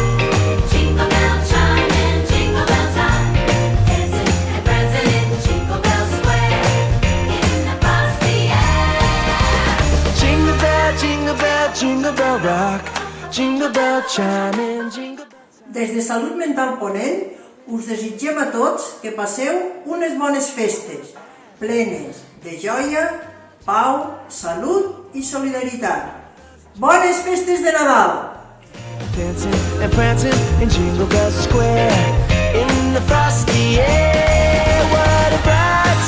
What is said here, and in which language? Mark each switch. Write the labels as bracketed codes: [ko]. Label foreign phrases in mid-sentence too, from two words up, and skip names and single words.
[en] Jingle bell chime and jingle bell time, dancing and prancing in Jingle Bell Square. In the frosty air. Jingle bell, jingle bell, jingle bell rock. Jingle bell chime, jingle bell. [ca] Des de Salut Mental Ponent us desitgem a tots que passeu unes bones festes, plenes de joia, pau, salut i solidaritat. Bones festes de Nadal! [en] Dancing and prancing in Jingle Bell Square. In the frosty air, what a bright